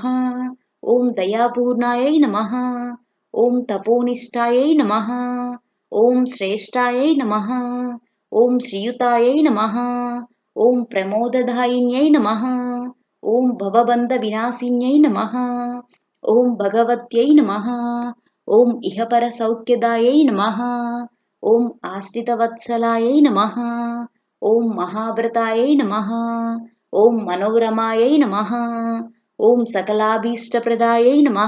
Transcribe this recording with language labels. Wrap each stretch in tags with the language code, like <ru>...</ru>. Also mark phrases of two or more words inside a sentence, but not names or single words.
<sa>ఓం దయాపూర్ణాయై నమః. ఓం తపోనిష్టాయై నమః. ఓం శ్రేష్టాయై నమః. ఓం శ్రీయుతాయై నమః. ఓం ప్రమోదదాయిన్యై నమః. ఓం భవబంధ వినాశిన్యై నమః. ॐ भगवत्यै नमः। ॐ इहपरसौख्यदायै नमः। ॐ आश्रितवत्सलायै नमः। ॐ महाव्रतायै नमः। ॐ मनोरमायै नमः। ॐ सकलाभीष्टप्रदायै नमः।</sa>